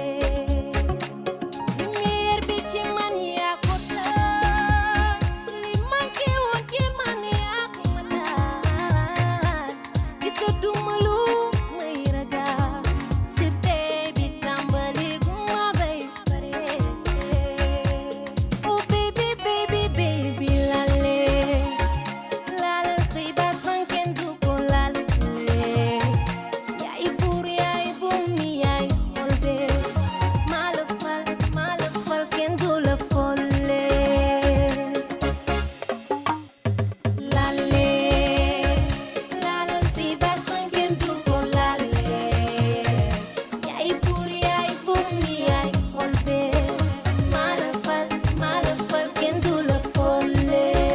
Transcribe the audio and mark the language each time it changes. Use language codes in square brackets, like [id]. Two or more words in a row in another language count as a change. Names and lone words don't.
[wo] lumière bi ci man yaa ko taal li manqué woon ci man yaa ko ma taal gisatuma lu may ragal te bee bi tàmbale gu ma bay bare [en] oh baby baby baby [wo] lale lale sey ba sanken du ko lale yaay buur yaay bum mi yaay xol be maa la fal kenn du la folle lale lale sey ba sanken du ko lale yaay buur yaay bum mi yaay xol be maa la fal kenn du la folle